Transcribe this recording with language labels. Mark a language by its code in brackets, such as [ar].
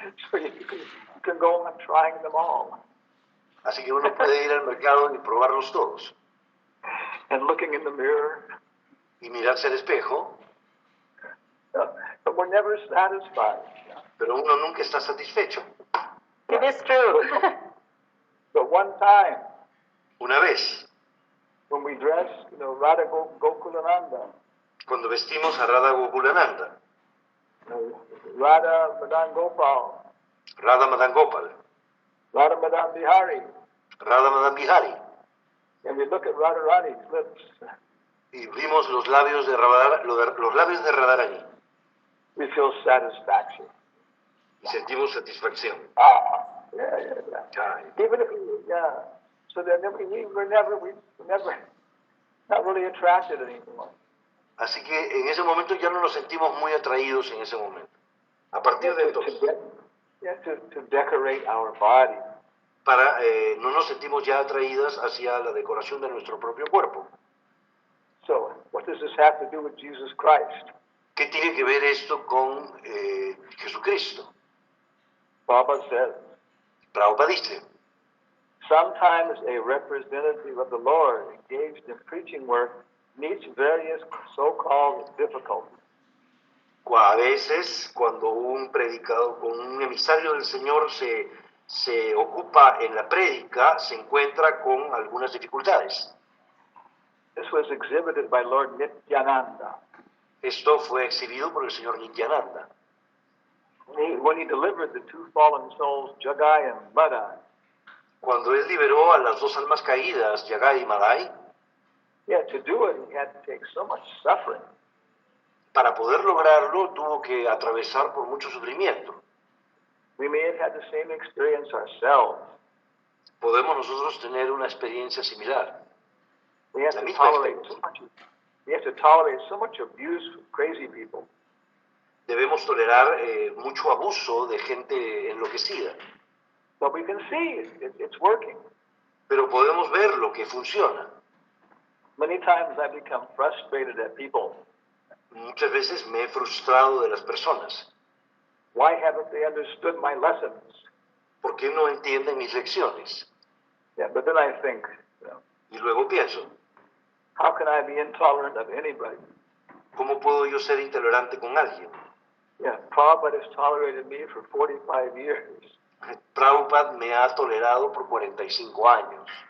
[en] So you can go on trying them all [es] Así que uno puede ir al mercado y probarlos todos. [en] and looking in the mirror, [es] Y mirarse al espejo, [en] but we're never satisfied. [es] pero uno nunca está satisfecho. [en] It is true. But one time, [es] Una vez, [en] when we dress, Radha Gokulananda, [es] cuando vestimos a Radha Gokulananda, [en] Radha Madan Gopal, [es] Radha Madan Gopal, [en] Radha Madan Bihari, [es] Radha Madan Bihari, [en] and we look at Radharani's lips, [es] y vimos los labios de Radharani [en] we feel satisfaction. [es] y sentimos satisfacción. [en] Yeah. Even if so that we're never not really attracted anymore. [es] Así que en ese momento ya no nos sentimos muy atraídos en ese momento. A partir de entonces, [en] To decorate our body. [es] no nos sentimos ya atraídas hacia la decoración de nuestro propio cuerpo. [en] So, what does this have to do with Jesus Christ? [es] ¿Qué tiene que ver esto con Jesucristo? [en] Baba says, [es] Prabhupada dice, [en] sometimes a representative of the Lord engaged in preaching work meets various so-called difficulties. [es] a veces cuando un predicador, un emisario del Señor se ocupa en la prédica, se encuentra con algunas dificultades. [en] This was exhibited by Lord Nityananda. [es] Esto fue exhibido por el señor Nityananda. [en] When he delivered the two fallen souls, Jagai and Madai, [es] Cuando él liberó a las dos almas caídas, Yagai y Madai, [en] to do it, he had to take so much suffering. [es] para poder lograrlo tuvo que atravesar por mucho sufrimiento. [en] We may have had the same experience ourselves. [es] Podemos nosotros tener una experiencia similar. [en] We have [es] La [en] to [es] misma [en] tolerate [es] experiencia. [en] so much abuse from crazy people. [es] Debemos tolerar mucho abuso de gente enloquecida, [en] But we can see it's working. [es] pero podemos ver lo que funciona. [en] Many times I become frustrated at people. [es] Muchas veces me he frustrado de las personas. [en] Why haven't they understood my lessons? [es] ¿Por qué no entienden mis lecciones? [en] Yeah, but then I think, [es] Y luego pienso, [en] how can I be intolerant of anybody? [es] ¿cómo puedo yo ser intolerante con alguien? [en] Yeah, Prabhupada has tolerated me for 45 years, [es] Prabhupada me ha tolerado por 45 años